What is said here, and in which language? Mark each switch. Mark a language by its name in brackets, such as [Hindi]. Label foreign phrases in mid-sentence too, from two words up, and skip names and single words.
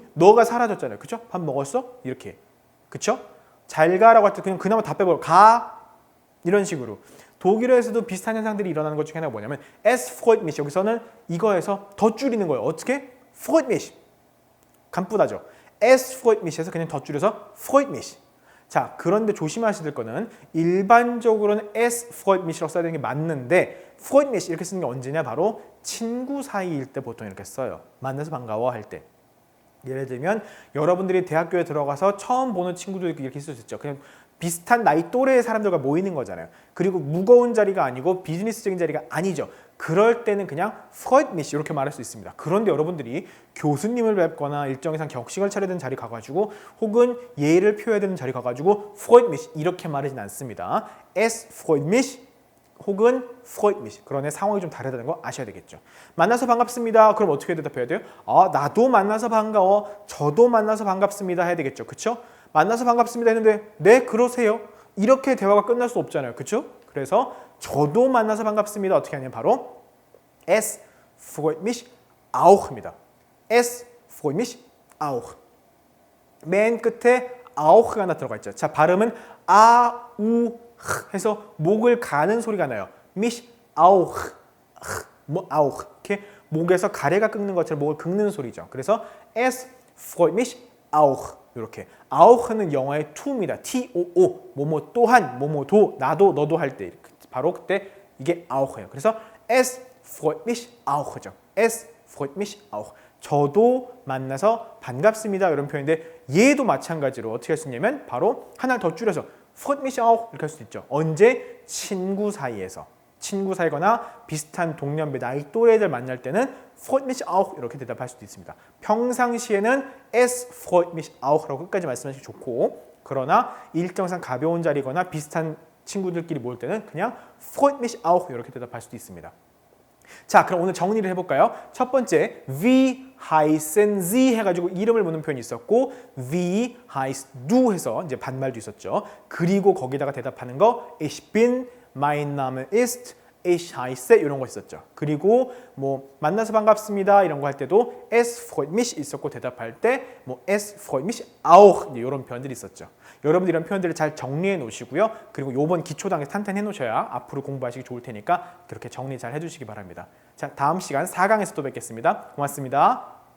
[Korean] 너가 사라졌잖아요. 그쵸? 밥 먹었어? 이렇게. 그쵸? 잘 가라고 할 때 그냥 그나마 다 빼버려. 가! 이런 식으로. 독일어에서도 비슷한 현상들이 일어나는 것 중에 하나가 뭐냐면 [German] es freut mich. [Korean] 여기서는 이거에서 더 줄이는 거예요. 어떻게? [German] freut mich. 간쁘다죠. es freut mich에서 [Korean] 그냥 더 줄여서 [German] freut mich. [Korean] 자, 그런데 조심하셔야 될 거는 일반적으로는 [German] es freut mich [Korean] 라고 써야 되는 게 맞는데 [German] freut mich [Korean] 이렇게 쓰는 게 언제냐? 바로 친구 사이일 때 보통 이렇게 써요. 만나서 반가워 할 때. 예를 들면 여러분들이 대학교에 들어가서 처음 보는 친구들 이렇게 쓸 수 있죠. 그냥 비슷한 나이 또래의 사람들과 모이는 거잖아요. 그리고 무거운 자리가 아니고 비즈니스적인 자리가 아니죠. 그럴 때는 그냥 [German] freut mich [Korean] 이렇게 말할 수 있습니다. 그런데 여러분들이 교수님을 뵙거나 일정 이상 격식을 차려야 되는 자리 가가지고 혹은 예의를 표해야 되는 자리 가가지고 [German] freut mich [Korean] 이렇게 말하진 않습니다. [German] es freut mich 혹은 freut mich. [Korean] 그러네 상황이 좀 다르다는 거 아셔야 되겠죠. 만나서 반갑습니다. 그럼 어떻게 대답해야 돼요? 아, 나도 만나서 반가워. 저도 만나서 반갑습니다 해야 되겠죠. 그쵸? 만나서 반갑습니다 했는데 네 그러세요. 이렇게 대화가 끝날 수 없잖아요. 그쵸? 그래서 저도 만나서 반갑습니다. 어떻게 하냐면 바로 [German] es freut mich auch입니다. es freut mich auch. [Korean] 맨 끝에 auch가 하나 들어가 있죠. 자, 발음은 아우 해서 목을 가는 소리가 나요. [German] mich auch. [Korean] 뭐 auch. 이렇게 목에서 가래가 끓는 것처럼 목을 긁는 소리죠. [German] 그래서 es freut mich auch. [Korean] 이렇게 auch는 영어의 to입니다. T-O-O. 뭐뭐 또한, 뭐뭐도, 나도, 너도 할 때 바로 그때 이게 auch예요. [German] 그래서 es freut mich auch죠. es freut mich auch. [Korean] 저도 만나서 반갑습니다. 이런 표현인데 얘도 마찬가지로 어떻게 할 수 있냐면 바로 하나 더 줄여서 [German] freut mich auch [Korean] 이렇게 할 수 있죠. 언제? 친구 사이에서. 친구 사이거나 비슷한 동년배 나이 또래들 만날 때는 [German] freut mich auch [Korean] 이렇게 대답할 수도 있습니다. 평상시에는 [German] es freut mich auch [Korean] 라고 끝까지 말씀하시기 좋고 그러나 일정상 가벼운 자리거나 비슷한 친구들끼리 모일 때는 그냥 [German] freut mich auch [Korean] 이렇게 대답할 수도 있습니다. 자, 그럼 오늘 정리를 해볼까요? 첫 번째, [German] wie heißen Sie [Korean] 해가지고 이름을 묻는 표현이 있었고, [German] wie heißt du [Korean] 해서 이제 반말도 있었죠. 그리고 거기다가 대답하는 거, [German] ich bin, mein Name ist, ich heiße [Korean] 이런 거 있었죠. 그리고 뭐 만나서 반갑습니다 이런 거 할 때도 [German] es freut mich [Korean] 있었고 대답할 때 뭐 [German] es freut mich auch [Korean] 이런 표현들이 있었죠. 여러분들 이런 표현들을 잘 정리해 놓으시고요. 그리고 요번 기초당에 탄탄해 놓으셔야 앞으로 공부하시기 좋을 테니까 그렇게 정리 잘 해주시기 바랍니다. 자, 다음 시간 4강에서 또 뵙겠습니다. 고맙습니다.